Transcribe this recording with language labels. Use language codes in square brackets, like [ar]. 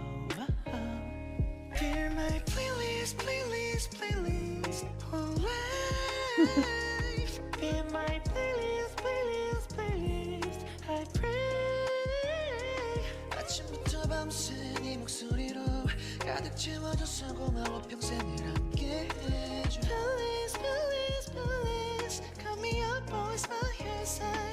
[en] Hear my playlist, playlist, playlist, PLLI. Hear my playlist, playlist, playlist, I pray. [ko] 아침부터 밤새 네 목소리로 가득 채워줘서 고마워 평생을 함께 해줘. [en] Please, please, please, call me up always by your side.